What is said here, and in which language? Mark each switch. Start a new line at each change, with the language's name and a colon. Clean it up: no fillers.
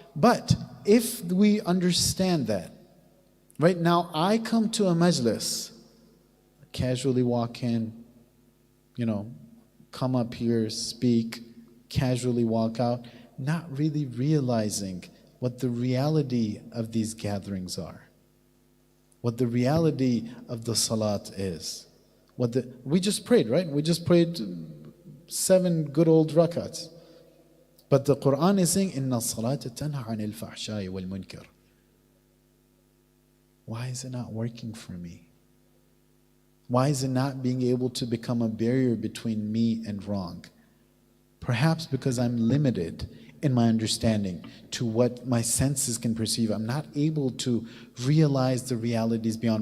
English: But if we understand that, right now I come to a majlis, casually walk in, come up here, speak, casually walk out, not really realizing what the reality of these gatherings are, what the reality of the salat is. We just prayed, right? We just prayed 7 good old rakats. But the Quran is saying,
Arabic: إِنَّ الصَّلَاةَ تَنْهَى عَنِ الْفَحْشَاءِ وَالْمُنْكَرِ.
English: Why is it not working for me? Why is it not being able to become a barrier between me and wrong? Perhaps because I'm limited in my understanding to what my senses can perceive. I'm not able to realize the realities beyond.